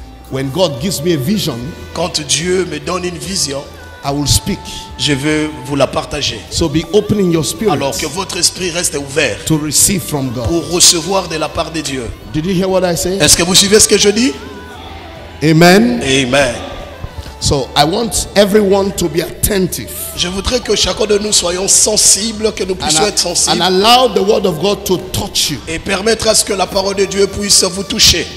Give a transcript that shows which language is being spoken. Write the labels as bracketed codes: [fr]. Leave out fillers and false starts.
[en] When God gives me a vision, [fr] Quand Dieu me donne une vision, [en] I will speak. [fr] je veux vous la partager. [en] So be opening your spirit [fr] Alors que votre esprit reste ouvert [en] to receive from God. [fr] pour recevoir de la part de Dieu. [en] Did you hear what I say? [fr] Est-ce que vous suivez ce que je dis? Amen. Amen. [en] So I want everyone to be attentive [fr] Je voudrais que chacun de nous soyons sensibles, que nous puissions être [en] and [fr] sensibles [en] allow the word of God to touch you. [fr] et permettre à ce que la parole de Dieu puisse vous toucher.